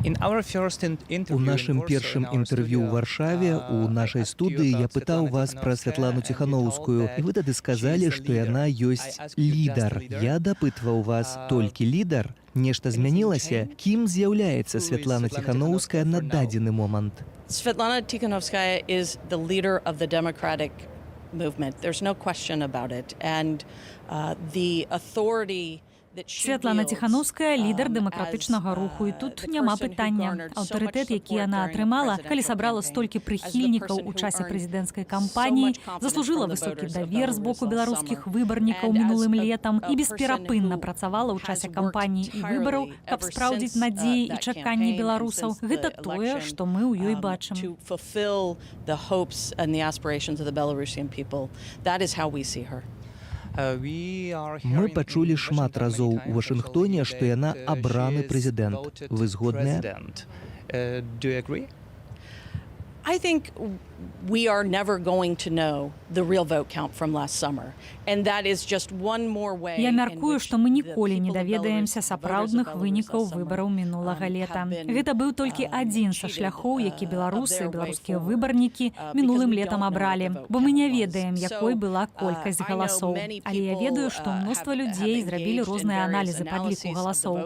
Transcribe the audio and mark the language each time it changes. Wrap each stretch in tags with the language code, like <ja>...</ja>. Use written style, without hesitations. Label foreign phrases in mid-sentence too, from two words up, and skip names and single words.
<be>У нашым першым інтэрв'ю ў Варшаве у нашай студыі я пытаў вас пра Святлану Ціханаўскую, і вы тады сказалі, што яна ёсць лідар. Я дапытваў вас, толькі лідар? Нешта змянілася? Кім з'яўляецца Святлана Ціханаўская на дадзены момант?</be> <en>Svetlana Tikhanovskaya is the leader of the Democratic movement. There's no question about it. And the authority</en> <be>Святлана Ціханаўская лідар дэмакратычнага руху, і тут няма пытання. Аўтарытэт, які яна атрымала, калі сабрала столькі прыхільнікаў у часе прэзідэнцкай кампаніі, заслужыла высокі давер з боку беларускіх выбарнікаў мінулым летам і бесперапынна працавала ў часе кампаніі і выбараў, каб спраўдзіць надзеі і чаканні беларусаў. Гэта тое, што мы ў ёй бачым. Мы пачулі шмат разоў у Вашынгтоне, што яна абраны прэзідэнт. Вы згодныя?</be> <en>I think we are never going to know the real vote count from last summer. And that is just one more way.</en> <be>Я мяркую, што мы ніколі не даведаемся сапраўдных вынікаў выбараў мінулага лета. Гэта быў толькі адзін са шляхоў, які беларусы, беларускія выбарнікі мінулым летам абралі. Бо мы не ведаем, якой была колькасць галасоў. Але я ведаю, што мноства людзей зрабілі розныя аналізы падліку галасоў.</be>